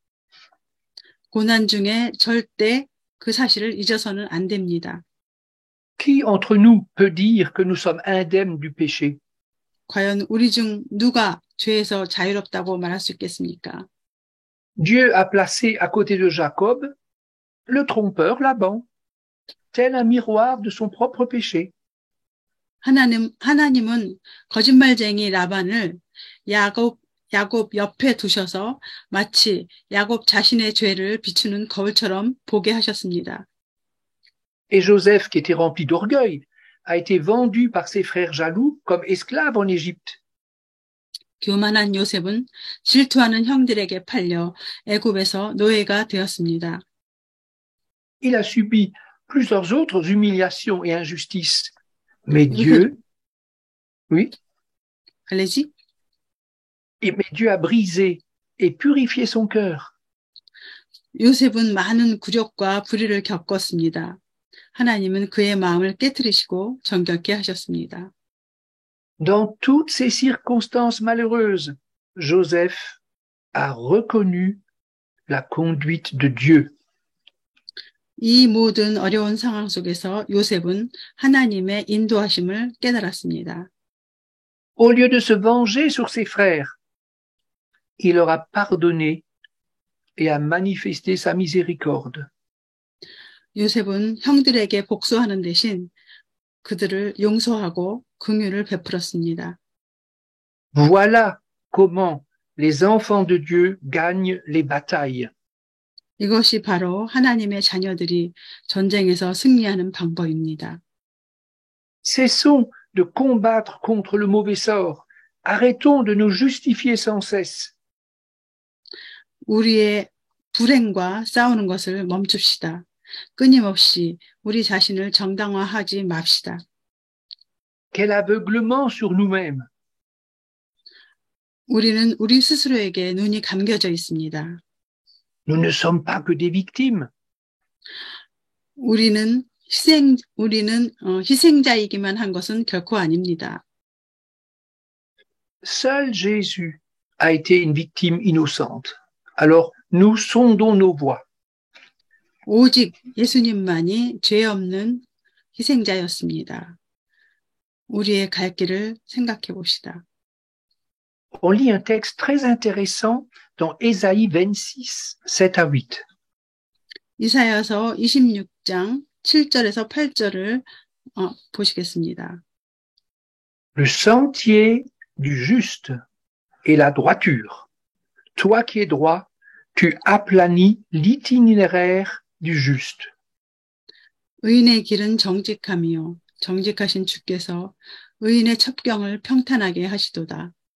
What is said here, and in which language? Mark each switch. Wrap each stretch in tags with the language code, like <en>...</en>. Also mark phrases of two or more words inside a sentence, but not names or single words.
<ko>고난 중에 절대 그 사실을 잊어서는 안 됩니다.</ko> <fr>Qui entre nous peut dire que nous sommes indemnes du péché?</fr> <ko>과연 우리 중 누가 죄에서 자유롭다고 말할 수 있겠습니까?</ko> <fr>Dieu a placé à côté de Jacob le trompeur Laban, tel un miroir de son propre péché.</fr> <ko>하나님은 거짓말쟁이 라반을 야곱 옆에 두셔서 마치 야곱 자신의 죄를 비추는 거울처럼 보게 하셨습니다.</ko> <fr>Et Joseph, qui était rempli d'orgueil, a été vendu par ses frères jaloux comme esclave en Égypte.</fr> <ko>교만한 요셉은 질투하는 형들에게 팔려 애굽에서 노예가 되었습니다.</ko> <fr>Il a subi plusieurs autres humiliations et injustices. Mais Dieu, oui, 알레지? mais Dieu a brisé et purifié son cœur.</fr> <ko>요셉은 많은 굴욕과 불의를 겪었습니다. 하나님은 그의 마음을 깨뜨리시고 정결케 하셨습니다.</ko> <fr>Dans toutes ces circonstances malheureuses, Joseph a reconnu la conduite de Dieu.</fr> <ko>이 모든 어려운 상황 속에서 요셉은 하나님의 인도하심을 깨달았습니다.</ko> <fr>Au lieu de se venger sur ses frères, il leur a pardonné et a manifesté sa miséricorde.</fr> <ko>요셉은 형들에게 복수하는 대신 그들을 용서하고 긍휼을 베풀었습니다.</ko> <fr>Voilà comment les enfants de Dieu gagnent les batailles.</fr> <ko>이것이 바로 하나님의 자녀들이 전쟁에서 승리하는 방법입니다.</ko> <fr>Cessons de combattre contre le mauvais sort. Arrêtons de nous justifier sans cesse.</fr> <ko>우리의 불행과 싸우는 것을 멈춥시다. 끊임없이 우리 자신을 정당화하지 맙시다.</ko> <fr>Quel aveuglement sur nous-mêmes.</fr> <ko>우리는 우리 스스로에게 눈이 감겨져 있습니다.</ko> <fr>Nous ne sommes pas que des victimes.</fr> <ko>우리는 희생자이기만 한 것은 결코 아닙니다.</ko> <fr>Seul Jésus a été une victime innocente. Alors, nous sondons nos voies.</fr> <ko>오직 예수님만이 죄 없는 희생자였습니다. 우리의 갈 길을 생각해 봅시다.</ko> <fr>On lit un texte très intéressant dans Ésaïe 26, 7 à 8.</fr> <ko>이사야서 26장 7절에서 8절을 보시겠습니다.</ko> <fr>Le sentier du juste est la droiture. Toi qui es droit, tu aplanis l'itinéraire du juste.</fr> <ko>의인의 길은 정직함이요. 정직하신 주께서 의인의 첩경을 평탄하게 하시도다.</ko>